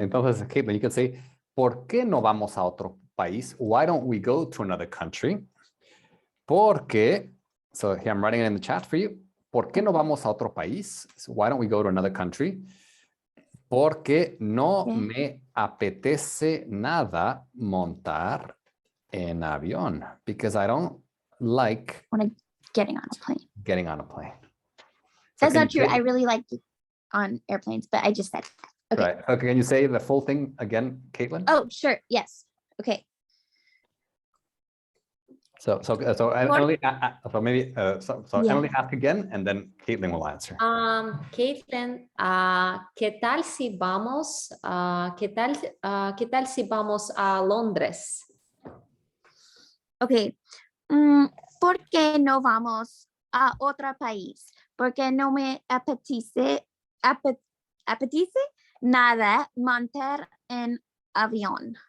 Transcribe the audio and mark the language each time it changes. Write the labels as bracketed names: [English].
[Spanish] Entonces, Caitlin, [English] you can say, [Spanish] ¿por qué no vamos a otro país? [English] Why don't we go to another country? Porque, so here I'm writing it in the chat for you. [Spanish] ¿Por qué no vamos a otro país? [English] So why don't we go to another country? [Spanish] Porque no me apetece nada montar en avión. [English] Because I don't like Getting on a plane. getting on a plane. So That's not true. I really like on airplanes, but I just said that. Okay. Right. Okay, can you say the full thing again, Caitlin? Oh, sure. Yes. Okay. So Emily, so maybe so Yeah. Emily ask again, and then Caitlin will answer. [Spanish] Caitlin, ¿qué tal si vamos, qué tal si vamos a Londres? [English] Okay. [Spanish] ¿Por qué no vamos a otro país? Porque no me apetece nada montar en avión.